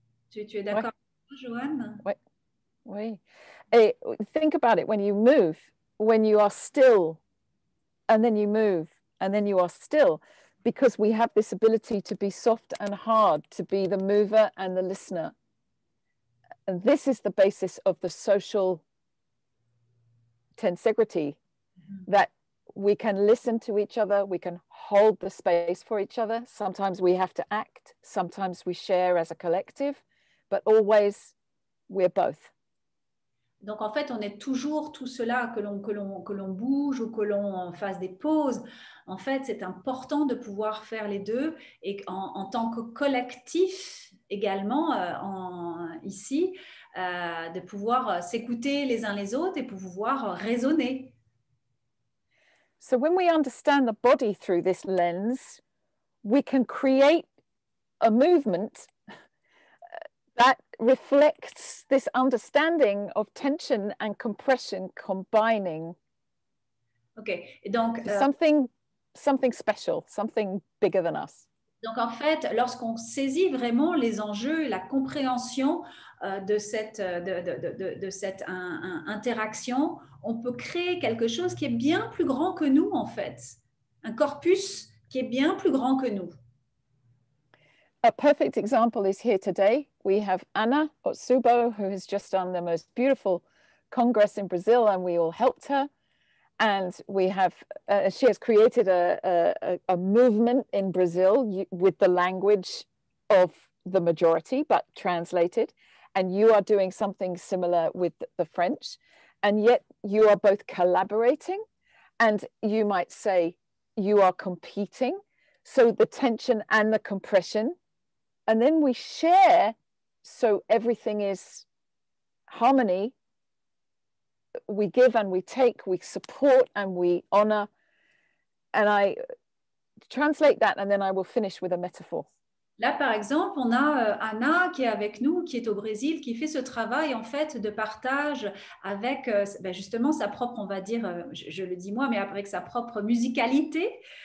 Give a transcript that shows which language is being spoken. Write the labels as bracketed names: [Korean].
[French] Tu es d'accord avec moi, Joanne? Oui. Oui. [English] Think about it, when you move, when you are still and then you move, and then you are still, because we have this ability to be soft and hard, to be the mover and the listener. And this is the basis of the social tensegrity, that we can listen to each other, we can hold the space for each other. Sometimes we have to act, sometimes we share as a collective, but always we're both. [French] Donc, en fait, on est toujours tout cela, que l'on bouge ou que l'on fasse des pauses. En fait, c'est important de pouvoir faire les deux et en tant que collectif également, ici, de pouvoir s'écouter les uns les autres et pouvoir raisonner. [English] So when we understand the body through this lens, we can create a movement that reflects this understanding of tension and compression combining. [French] Ok, et donc [English] something special, something bigger than us. [French] Donc en fait, lorsqu'on saisit vraiment les enjeux, la compréhension de cette interaction, on peut créer quelque chose qui est bien plus grand que nous en fait, un corpus qui est bien plus grand que nous. [English] A perfect example is here today. We have Ana Otsubo, who has just done the most beautiful congress in Brazil, and we all helped her. And we have, she has created a movement in Brazil with the language of the majority, but translated. And you are doing something similar with the French. And yet you are both collaborating. And you might say you are competing. So the tension and the compression. And then we share, so everything is harmony. We give and we take, we support and we honor. And I translate that and then I will finish with a metaphor. [French] Là, par exemple, on a Anna qui est avec nous, qui est au Brésil, qui fait ce travail en fait de partage avec justement sa propre, on va dire, je le dis moi, mais avec sa propre musicalité.